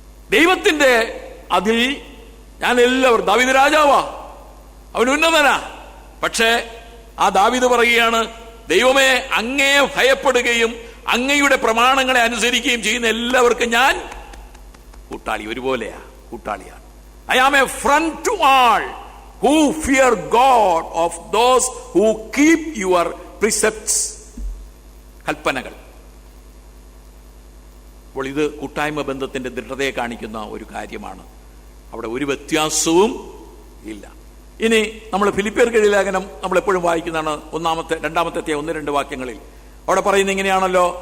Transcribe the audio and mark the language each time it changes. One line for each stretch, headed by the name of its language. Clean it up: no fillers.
Malayalam: ദൈവത്തിന്റെ അതിൽ ഞാൻ എല്ലാവരും, ദാവീദ് രാജാവാ, അവൻ ഉന്നതനാ. പക്ഷേ ആ ദാവീദ് പറയുകയാണ്, ദൈവമേ അങ്ങയെ ഭയപ്പെടുകയും അങ്ങയുടെ പ്രമാണങ്ങളെ അനുസരിക്കുകയും ചെയ്യുന്ന എല്ലാവർക്കും ഞാൻ കൂട്ടാളി, ഒരുപോലെയാ, കൂട്ടാളിയാണ്.
English: I am a friend to all who fear God, of those who keep your precepts.
Malayalam: കൽപ്പനകൾ. അപ്പോൾ ഇത് കൂട്ടായ്മ ബന്ധത്തിന്റെ ദൃഢതയെ കാണിക്കുന്ന ഒരു കാര്യമാണ്. അവിടെ ഒരു വ്യത്യാസവും ഇല്ല. ഇനി നമ്മൾ ഫിലിപ്പിയർക്ക് എഴുതിയ ലേഖനം നമ്മൾ എപ്പോഴും വായിക്കുന്നതാണ്. രണ്ടാമത്തെ 1-2 വാക്യങ്ങളിൽ അവിടെ പറയുന്നത് ഇങ്ങനെയാണല്ലോ.